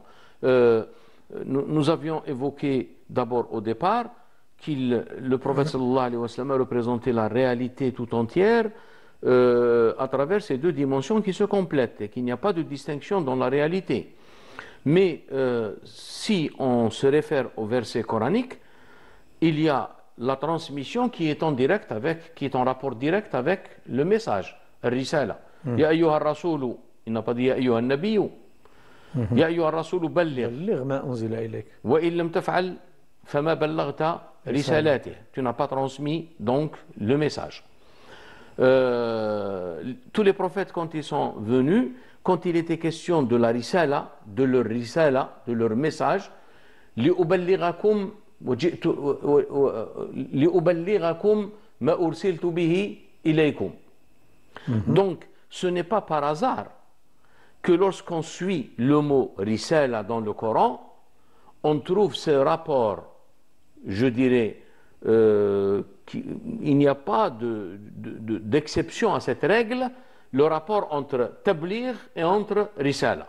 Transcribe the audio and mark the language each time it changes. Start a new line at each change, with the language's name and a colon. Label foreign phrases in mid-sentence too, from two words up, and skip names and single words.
French: Nous avions évoqué d'abord au départ le prophète
Arabic: صلى الله عليه وسلم
French: a représenté la réalité tout entière à travers ces deux dimensions qui se complètent et qu'il n'y a pas de distinction dans la réalité. Mais si on se réfère au verset coranique, il y a la transmission qui est en direct qui est en rapport direct avec le message, al-risala.
Arabic: يا أيها الرسول,
French: il n'a pas dit
Arabic: يا أيها النبي. يا أيها الرسول بلغ ما أنزل إليك. وإن لم تفعل فما بلغت رسالته.
French: Tu n'as pas transmis donc le message. tous les prophètes, quand ils sont venus, quand il était question de la risala, de leur message,
Arabic: لأبلغكم ما أرسلت به إليكم.
French: Donc, ce n'est pas par hasard que lorsqu'on suit le mot risala dans le Coran, on trouve ce rapport, je dirais, il n'y a pas d'exception à cette règle, le rapport entre tabligh et entre risala.